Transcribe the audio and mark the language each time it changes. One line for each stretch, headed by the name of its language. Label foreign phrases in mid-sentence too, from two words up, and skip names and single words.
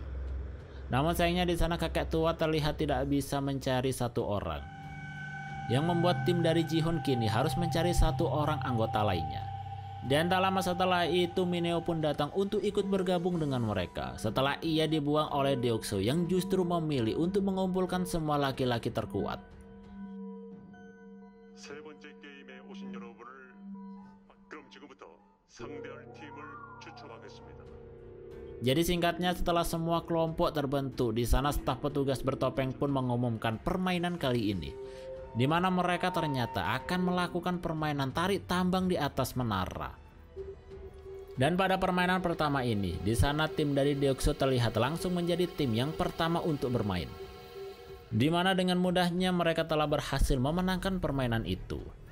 Indonesian: Namun sayangnya di sana kakek tua terlihat tidak bisa mencari satu orang, yang membuat tim dari Ji-hoon kini harus mencari satu orang anggota lainnya. Dan tak lama setelah itu Mineo pun datang untuk ikut bergabung dengan mereka setelah ia dibuang oleh Deokso yang justru memilih untuk mengumpulkan semua laki-laki terkuat.
Korean: 세 번째 게임에 오신 여러분을 그럼 지금부터 상대할 팀을 추천하겠습니다.
Indonesian: Jadi singkatnya setelah semua kelompok terbentuk, di sana staf petugas bertopeng pun mengumumkan permainan kali ini, di mana mereka ternyata akan melakukan permainan tarik tambang di atas menara. Dan pada permainan pertama ini, di sana tim dari Deokso terlihat langsung menjadi tim yang pertama untuk bermain, di mana dengan mudahnya mereka telah berhasil memenangkan permainan itu.